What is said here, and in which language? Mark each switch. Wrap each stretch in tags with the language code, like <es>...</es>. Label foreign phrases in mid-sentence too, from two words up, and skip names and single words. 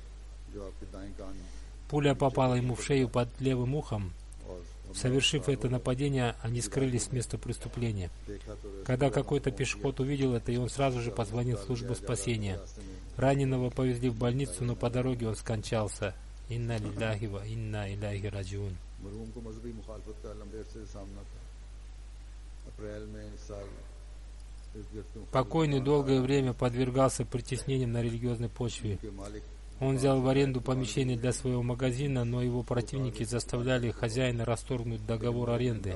<ru>Пуля попала ему в шею под левым ухом. Совершив это нападение, они скрылись с места преступления. Когда какой-то пешеход увидел это, и он сразу же позвонил в службу спасения. Раненого повезли в больницу, но по дороге он скончался.</ru> <ar>إنا لله وإنا إليه راجعون.</ar> <ru>Покойный долгое время подвергался притеснениям на религиозной почве. Он взял в аренду помещение для своего магазина, но его противники заставляли хозяина расторгнуть договор аренды.</ru>